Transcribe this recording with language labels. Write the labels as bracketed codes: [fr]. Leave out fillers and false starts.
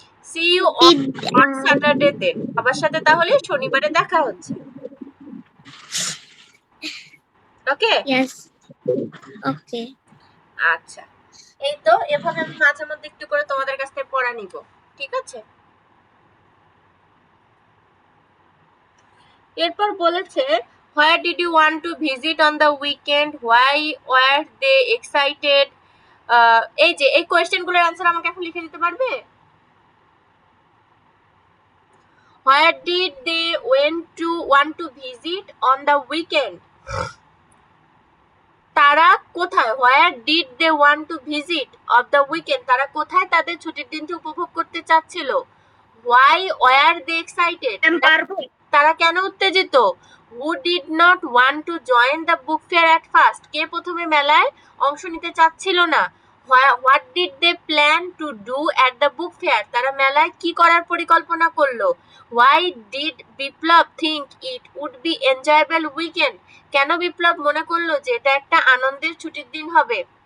[en] see you on Saturday then, [bn] সবার সাথে তাহলে শনিবারে দেখা হচ্ছে। ওকে ওকে, আচ্ছা, এই তো এভাবে আমি মাঝে মধ্যে একটু করে তোমাদের কাছ থেকে পড়া নিব, ঠিক আছে? এরপর বলেছে [en] where did you want to visit on the weekend, why were they excited, [bn] এই যে এই কোয়েশ্চেনগুলোর অ্যান্সার আমাকে এখন লিখে দিতে পারবে? [en] Where did they want to visit on the weekend? [bn] তারা কোথায়, [en] where did they want to visit on the weekend? [bn] তারা কোথায় তাদের ছুটির দিনটি উপভোগ করতে চাচ্ছিল? [en] Why were they excited? [bn] পারবো। তারা কেন উত্তেজিত? [en] Who did not want to join the book fair at first? [bn] কে প্রথমে মেলায় অংশ নিতে চাচ্ছিল না? [en] What did they plan to do at the book fair? [bn] তারা মেলায় কি করার পরিকল্পনা করলো? [en] Why did Biplab think it would be enjoyable weekend? [bn] কেন বিপ্লব মনে করলো যে এটা একটা আনন্দের ছুটির দিন হবে?